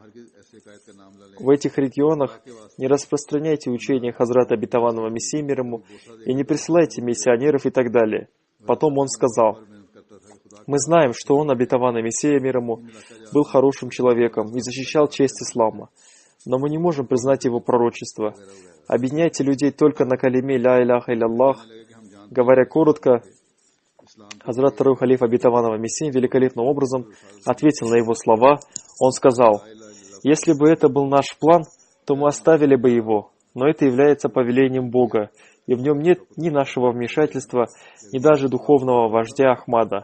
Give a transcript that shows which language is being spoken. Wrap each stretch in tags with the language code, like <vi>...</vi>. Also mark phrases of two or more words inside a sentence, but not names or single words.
<ru>В этих регионах не распространяйте учение Хазрата Обетованного Мессии мир ему и не присылайте миссионеров и так далее. Потом он сказал, мы знаем, что он, обетованный Мессия мир ему, был хорошим человеком и защищал честь ислама, но мы не можем признать его пророчество. Объединяйте людей только на калиме</ru> <ar>«لا إله إلا الله».</ar> <ru>Говоря коротко, Хазрат второй халиф обетованного Мессии великолепным образом ответил на его слова. Он сказал, если бы это был наш план, то мы оставили бы его, но это является повелением Бога, и в нем нет ни нашего вмешательства, ни даже духовного вождя Ахмада.</ru>